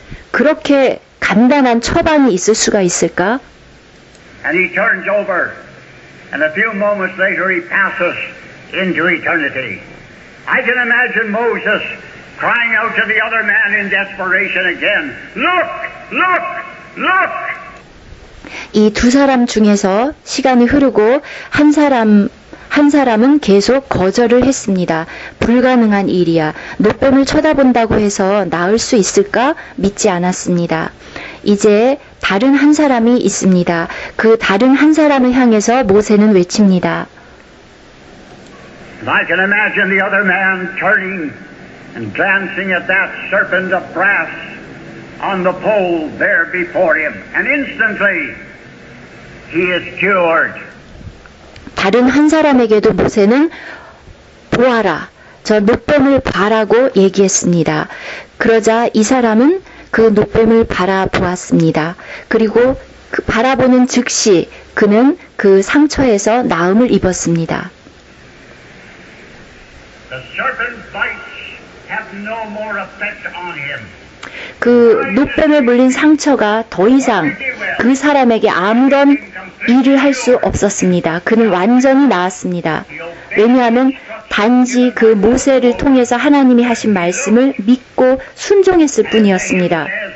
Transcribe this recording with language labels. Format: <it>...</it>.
<ko>그렇게 간단한 처방이 있을 수가 있을까?</ko> <en>And he turns over, and a few moments later he passes into eternity. I can imagine Moses crying out to the other man in desperation again, Look! Look! Look!</en> <ko>이 두 사람 중에서 시간이 흐르고 한 사람은 계속 거절을 했습니다. 불가능한 일이야. 놋뱀을 쳐다본다고 해서 나을 수 있을까? 믿지 않았습니다. 이제 다른 한 사람이 있습니다. 그 다른 한 사람을 향해서 모세는 외칩니다.</ko> <en>I can imagine the other man turning and glancing at that serpent of brass on the pole there before him, and instantly he is cured.</en> <ko>다른 한 사람에게도 모세는 보아라, 저 노뱀을 봐라고 얘기했습니다. 그러자 이 사람은 그 노뱀을 바라보았습니다. 그리고 그 바라보는 즉시 그는 그 상처에서 나음을 입었습니다.</ko> <en>The serpent bites have no more effect on him.</en> <ko>그 노뱀에 물린 상처가 더 이상 그 사람에게 아무런 일을 할 수 없었습니다. 그는 완전히 나았습니다. 왜냐하면 단지 그 모세를 통해서 하나님이 하신 말씀을 믿고 순종했을 뿐이었습니다.</ko>